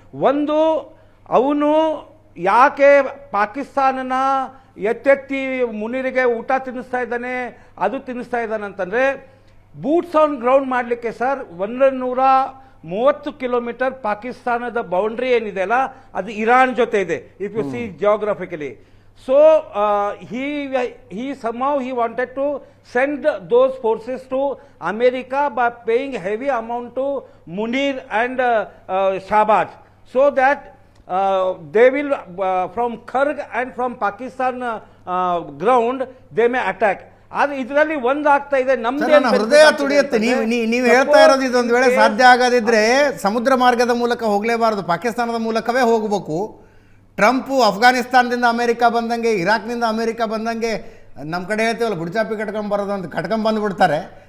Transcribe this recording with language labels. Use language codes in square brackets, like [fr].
[kn] ಒಂದು, ಅವನು ಯಾಕೆ ಪಾಕಿಸ್ತಾನನ ಎತ್ತೆತ್ತಿ ಮುನಿರಿಗೆ ಊಟ ತಿನ್ನಿಸ್ತಾ ಇದ್ದಾನೆ, ಅದು ತಿನ್ನಿಸ್ತಾ ಇದ್ದಾನೆ ಅಂತಂದರೆ, [en] boots on ground [kn] ಮಾಡಲಿಕ್ಕೆ ಸರ್ 100 30 ಕಿಲೋಮೀಟರ್ ಪಾಕಿಸ್ತಾನದ ಬೌಂಡ್ರಿ ಏನಿದೆ ಅಲ್ಲ ಅದು ಇರಾನ್ ಜೊತೆ ಇದೆ, [en] If you see geographically. So he somehow he wanted to send those forces to America by paying heavy amount to Munir and Shahbaz, so that they will from Kharg and from Pakistan ground they may attack. [kn] ಆದ್ರೆ ಇದರಲ್ಲಿ ಒಂದಾಗ್ತಾ ಇದೆ, ನಮ್ದೇ ಹೃದಯ ತುಡಿಯುತ್ತೆ. ನೀವು ಹೇಳ್ತಾ ಇರೋದು ಇದೊಂದು ವೇಳೆ ಸಾಧ್ಯ ಆಗದಿದ್ರೆ ಸಮುದ್ರ ಮಾರ್ಗದ ಮೂಲಕ ಹೋಗಲೇಬಾರದು, ಪಾಕಿಸ್ತಾನದ ಮೂಲಕವೇ ಹೋಗಬೇಕು. ಟ್ರಂಪು ಅಫ್ಘಾನಿಸ್ತಾನದಿಂದ ಅಮೇರಿಕಾ ಬಂದಂಗೆ, ಇರಾಕ್ನಿಂದ ಅಮೇರಿಕಾ ಬಂದಂಗೆ, ನಮ್ಮ ಕಡೆ ಹೇಳ್ತೀವಲ್ಲ ಬುಡ್ಚಾಪಿ ಕಟ್ಕೊಂಬರೋದು ಅಂತ ಕಟ್ಕೊಂಬಂದುಬಿಡ್ತಾರೆ.